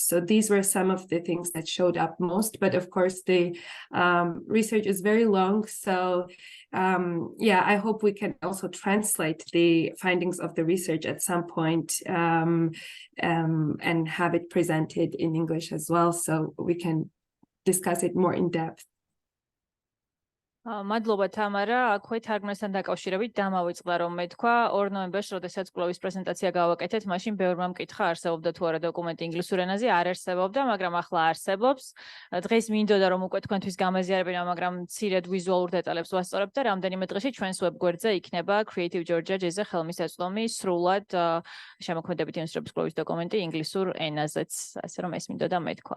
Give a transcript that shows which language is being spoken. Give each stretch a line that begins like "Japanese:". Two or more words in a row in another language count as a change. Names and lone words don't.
English: So these were some of the things that showed up most, but of course the research is very long. So yeah, I hope we can also translate the findings of the research at some point and have it presented in English as well, so we can discuss it more in depth.
Georgian: მადლობა თამარა, აქვე თარგმნასთან დაკავშირებით დამავიწყდა, რომ მე თქვა 2 ნოემბერს, როდესაც კვლევის პრეზენტაცია გავაკეთეთ, მაშინ ბევრმა მკითხა, არსებობდა თუ არა დოკუმენტი ინგლისურ ენაზე, არ არსებობდა, მაგრამ ახლა არსებობს. დღეს მინდოდა რომ უკვე თქვენთვის გამაზიარებინა, მაგრამ მცირედ ვიზუალურ დეტალებს ვასწორებ და რამდენიმე დღეში ჩვენს ვებგვერდზე იქნება Creative Georgia ჯეზე ხელმისაწვდომი სრულად შემოქმედებითი ინდუსტრიების კვლევის დოკუმენტი ინგლისურ ენაზეც, ასე რომ ეს მინდოდა მე თქვა.